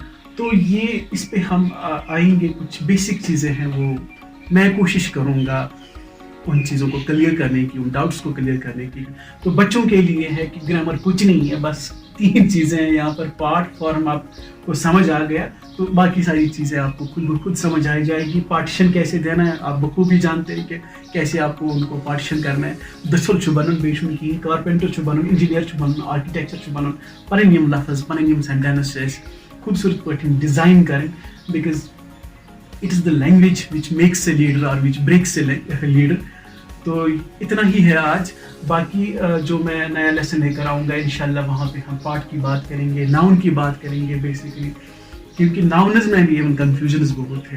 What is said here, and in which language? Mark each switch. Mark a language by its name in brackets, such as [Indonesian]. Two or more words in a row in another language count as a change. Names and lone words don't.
[Hindi] तो ये इस पे हम आएंगे, कुछ बेसिक चीज़ें हैं वो मैं कोशिश करूँगा उन चीज़ों को क्लियर करने की, उन डाउट्स को क्लियर करने की। तो बच्चों के लिए है कि ग्रामर कुछ नहीं है, बस 3 चीज़ें हैं यहाँ पर। पार्ट फॉर्म आपको समझ आ गया तो बाकी सारी चीज़ें आपको खुद ब खुद समझ आ जाएगी। पार्टीशन कैसे देना है आप बखूबी जानते हैं कि कैसे आपको उनको पार्टीशन करना है। [Kashmiri] दसल छु बनन, बेशुन की कारपेंटर छु बनन, इंजीनियर छु बनन, आर्किटेक्चर छु बनन, पन यम लफ्ज़ पन यम सेंटेंसेस खूबसूरत [English] point design [Kashmiri] करें, [English] because it is the language which makes a leader or which breaks a leader. [Hindi] तो इतना ही है आज। बाकी जो मैं नया लेसन लेकर आऊँगा इंशाल्लाह वहाँ पे हम पार्ट की बात करेंगे, नाउन की बात करेंगे बेसिकली, क्योंकि नाउन्स में भी इवन कन्फ्यूजन्स बहुत है।